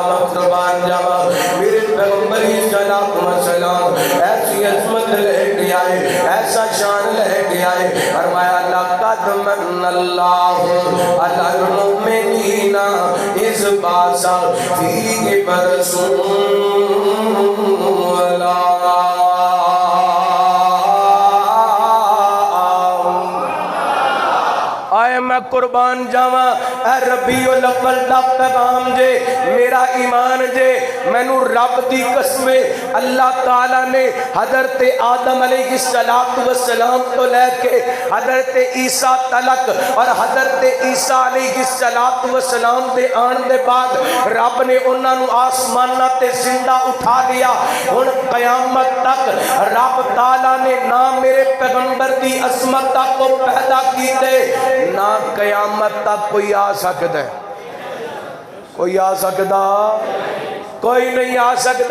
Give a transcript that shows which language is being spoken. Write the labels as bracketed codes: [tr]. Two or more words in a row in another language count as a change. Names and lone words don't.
[pa] قربان جاوا میرے پیغمبر [ar] صلوات و سلام [pa] ایسی عظمت لے کے آئے ایسا شان لے کے آئے فرمایا [ar] لقد من اللہ علی المؤمنین اذ بعث فیہم [pa] رسولا میں قربان جاواں اے ربیع الاول دا پیغام جے میرا ایمان جے مینوں رب دی قسم اللہ تعالی نے حضرت آدم [ar] علیہ السلام [pa] تو لے کے حضرت عیسیٰ تلک اور حضرت عیسیٰ علیہ السلام دے آن دے بعد رب نے انہاں نوں آسماناں تے زندہ اٹھا لیا ہن قیامت تک رب تعالی نے نہ میرے پیغمبر دی عظمت کو پیدا کیتے نہ قیامت تک کوئی آ سکتا ہے کوئی آ سکتا کوئی نہیں آ سکتا